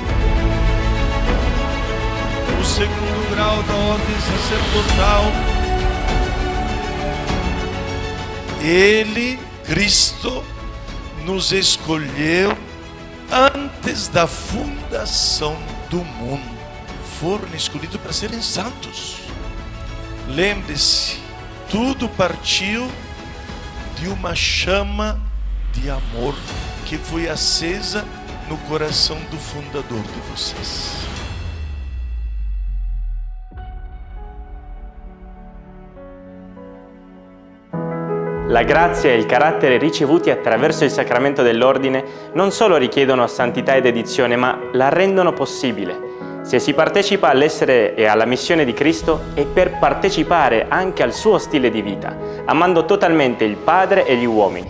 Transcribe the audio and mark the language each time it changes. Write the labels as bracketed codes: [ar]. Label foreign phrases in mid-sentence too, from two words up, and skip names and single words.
[pt] O segundo grau da ordem sacerdotal, Ele, Cristo, nos escolheu antes da fundação do mundo. Foram escolhidos para serem santos. Lembre-se, tudo partiu de uma chama de amor que foi acesa no coração do fundador de vocês. [it] La grazia e il carattere ricevuti attraverso il sacramento dell'ordine non solo richiedono santità ed dedizione, ma la rendono possibile. Se si partecipa all'essere e alla missione di Cristo è per partecipare anche al suo stile di vita, amando totalmente il Padre e gli uomini.